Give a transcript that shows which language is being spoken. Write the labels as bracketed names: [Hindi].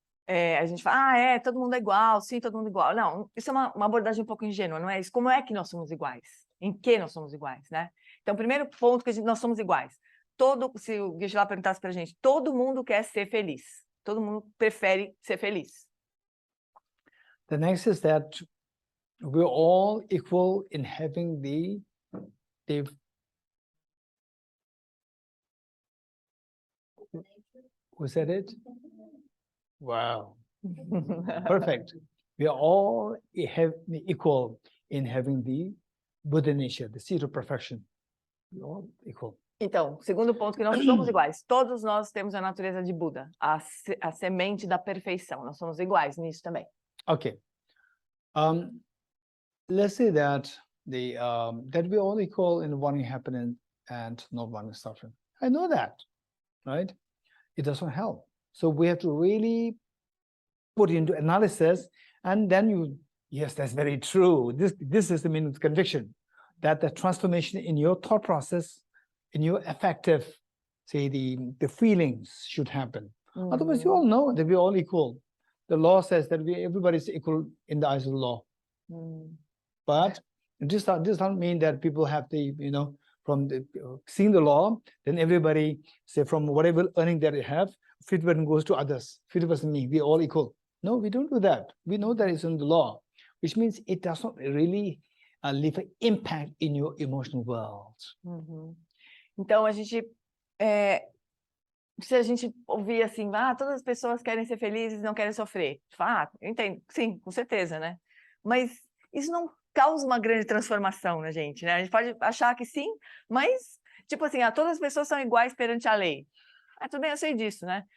[Portuguese] A gente fala, todo mundo é igual, sim, todo mundo é igual. Não, isso é uma abordagem um pouco ingênua, não é isso? Como é que nós somos iguais? Em que nós somos iguais, né? Então, primeiro ponto que nós somos iguais. Se o Geshe lá perguntasse pra gente, todo mundo quer ser feliz. Todo mundo prefere ser feliz. [English] The next is that we're all equal in having the who said it? Wow. Perfect. We are all equal in having the Buddha nature, the seed of perfection. We're all equal. [Portuguese] Então, segundo ponto, que nós somos iguais. Todos nós temos a natureza de Buda, a semente da perfeição. Nós somos iguais nisso também. [English] Okay. Let's say that that we're all equal in wanting happiness and not wanting suffering. I know that, right? It doesn't help. So we have to really put into analysis, and then yes, that's very true. This is the meaning of conviction, that the transformation in your thought process, in your affective, say the feelings should happen. Otherwise, you all know that we're all equal. The law says that everybody is equal in the eyes of the law. But this doesn't mean that people have from seeing the law, then everybody, say from whatever earning that they have, 50% goes to others, 50% me, we're all equal. No, we don't do that. We know that it's in the law, which means it does not really leave an impact in your emotional world. [Portuguese] Então, se a gente ouvir assim, todas as pessoas querem ser felizes e não querem sofrer. Eu entendo, sim, com certeza, né? Mas isso não causa uma grande transformação na gente, né? A gente pode achar que sim, mas, tipo assim, todas as pessoas são iguais perante a lei. Tudo bem, eu sei disso, né?